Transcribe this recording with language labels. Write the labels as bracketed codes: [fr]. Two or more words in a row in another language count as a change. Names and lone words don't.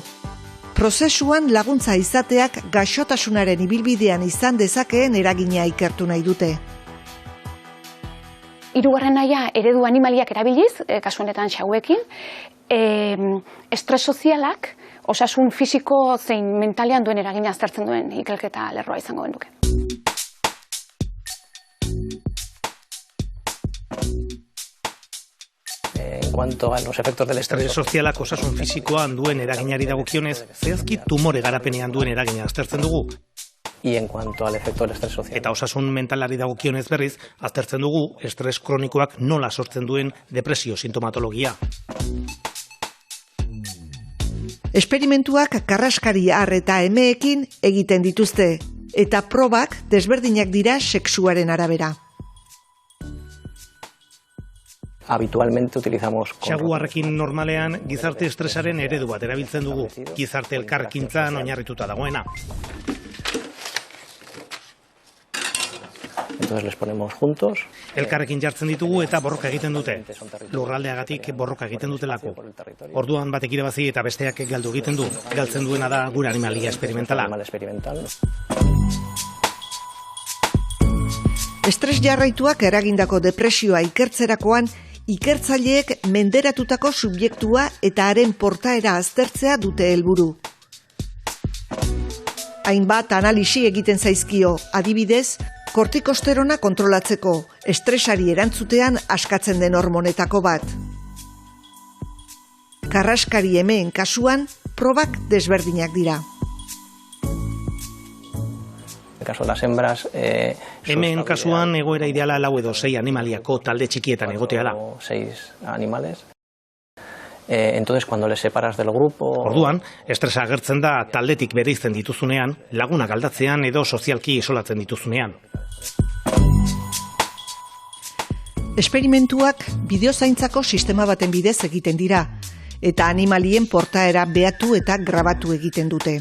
[eu] Prozesuan laguntza izateak gaixotasunaren ibilbidean izan dezakeen eragina ikertu nahi dute. Hirugarren nahia eredu animaliak erabiliz, kasu honetan xauekin, estres sozialak, osasun fisiko zein mentalean duen eragina aztertzen duen ikerketa lerroa izango genuke. [es] En cuanto a los efectos del [eu] estrés sozialak osasun fisikoan duen eraginari dagokionez, zehazki tumore garapenean duen eragina aztertzen dugu. [es] Y en cuanto al efecto del estrés social. [eu] Eta osasun mentalari dagokionez berriz, aztertzen dugu estres kronikoak nola sortzen duen depresio sintomatologia. Esperimentuak karraskari har eta emeekin egiten dituzte, eta probak desberdinak dira sexuaren arabera. [es] Habitualmente utilizamos... [eu] Xaguarrekin normalean gizarte estresaren eredu bat erabiltzen dugu, gizarte elkarrekintzan oinarrituta dagoena. [es] Entonces les ponemos juntos. [eu] Elkarrekin jartzen ditugu eta borroka egiten dute. Lurraldeagatik borroka egiten dutelako. Orduan batek irabazi eta besteak galdu egiten du. Galtzen duena da gure animalia esperimentala. Estres jarraituak eragindako depresioa ikertzerakoan, ikertzaileek menderatutako subjektua eta haren portaera aztertzea dute helburu. Hainbat analisi egiten zaizkio, adibidez, kortikosterona kontrolatzeko, estresari erantzutean askatzen den hormonetako bat. Karraskari emeen kasuan, probak desberdinak dira. [es] Caso de las hembras, [eu] hemen kasuan egoera ideala 4 edo 6 animaliako talde txikietan egotea da. [es] 6 animales. Entonces, cuando les separas del grupo... [eu] Orduan, estresa agertzen da taldetik bereizten dituzunean, lagunak aldatzean edo sozialki isolatzen dituzunean. Esperimentuak bideozaintzako sistema baten bidez egiten dira, eta animalien portaera behatu eta grabatu egiten dute.